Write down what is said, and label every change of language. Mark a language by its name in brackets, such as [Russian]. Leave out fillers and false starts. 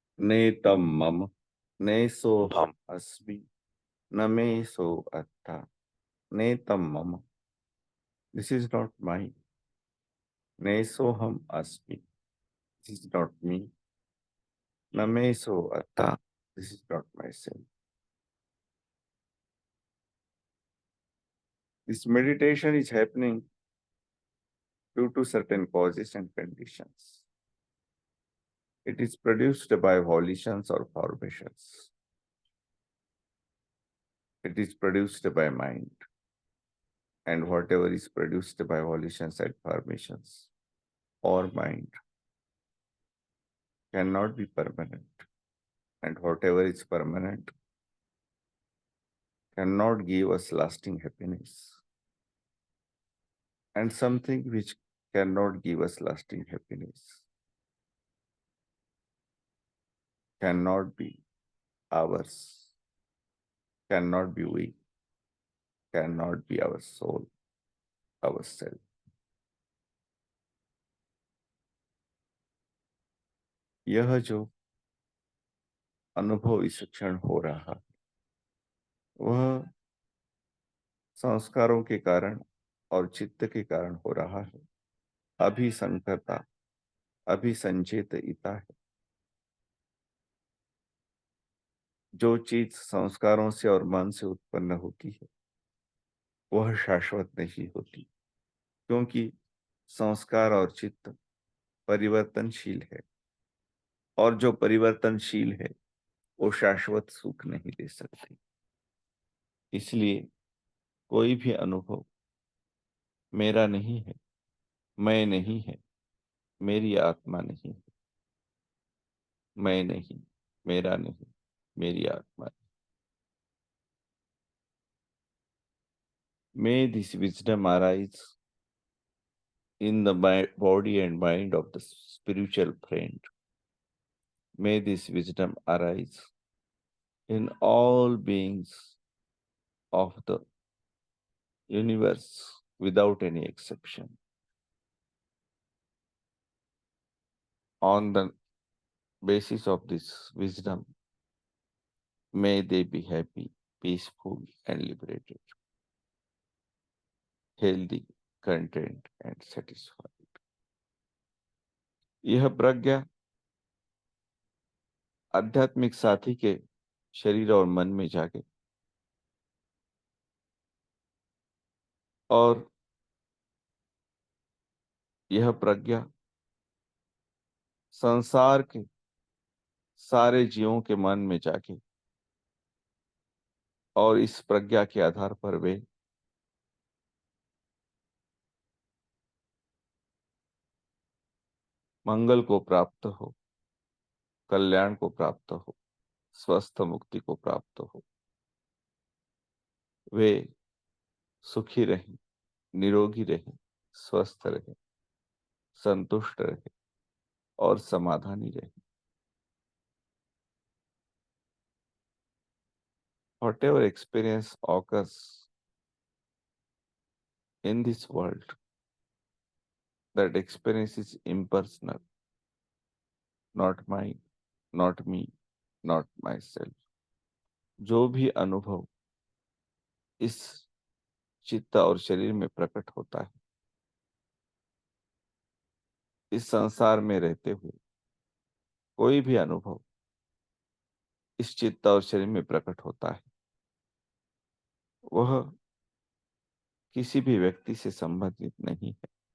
[Pali] नेतम मम नेसोहम अस्मि न मे सो अत्था नेतम मम [English] this is not my [Pali] नेसोहम अस्मि [English] this is not me [Pali] न मे सो अत्था [English] This is not my self. This meditation is happening due to certain causes and conditions. It is produced by volitions or formations. It is produced by mind. And whatever is produced by volitions and formations or mind cannot be permanent. And whatever is permanent cannot give us lasting happiness. And something which cannot give us lasting happiness cannot be ours, cannot be we, cannot be our soul, ourself. [Hindi] यह जो अनुभव इस क्षण हो रहा है वह संस्कारों के कारण और चित्त के कारण हो रहा है. अभिसंकता अभिसंचेतता है. जो चीज संस्कारों से और मन से उत्पन्न होती है वह शाश्वत नहीं होती, क्योंकि संस्कार और चित्त परिवर्तनशील है और जो परिवर्तनशील है वो शाश्वत सुख नहीं दे सकती. इसलिए कोई भी अनुभव मेरा नहीं है, मैं नहीं है, मेरी आत्मा नहीं है, मैं नहीं, मेरा नहीं, मेरी आत्मा. [English] May this wisdom arise in the body and mind of the spiritual friend. May this wisdom arise in all beings of the universe without any exception. On the basis of this wisdom, may they be happy, peaceful, and liberated, healthy, content, and satisfied. [Hindi] यह प्रज्ञा आध्यात्मिक साथी के शरीर और मन में जागे और यह प्रज्ञा संसार के सारे जीवों के मन में जागे और इस प्रज्ञा के आधार पर वे मंगल को प्राप्त हो, कल्याण को प्राप्त हो, स्वस्थ मुक्ति को प्राप्त हो. वे सुखी रहें, निरोगी रहें, स्वस्थ रहें, संतुष्ट रहें और समाधानी रहें. [English] Whatever experience occurs in this world, that experience is impersonal, not mine, not me, not myself. [Hindi] जो भी अनुभव इस चित्त और शरीर में प्रकट होता है, इस संसार में रहते हुए कोई भी अनुभव इस चित्त और शरीर में प्रकट होता है, वह किसी भी व्यक्ति से संबंधित नहीं है,